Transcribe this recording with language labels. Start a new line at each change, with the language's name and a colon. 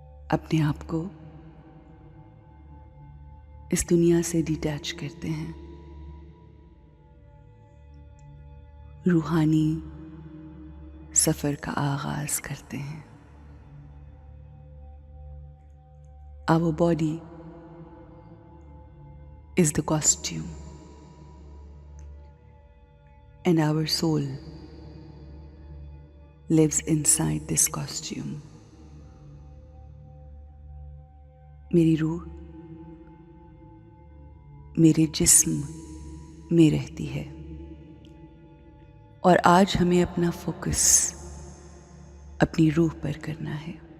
Hindi: अपने आप को इस दुनिया से डिटैच करते हैं। रूहानी सफ़र का आगाज़ करते हैं।
English: Our body is the costume and our soul lives inside this costume.
Hindi: मेरी रूह मेरे जिस्म में रहती है और आज हमें अपना फोकस अपनी रूह पर करना है।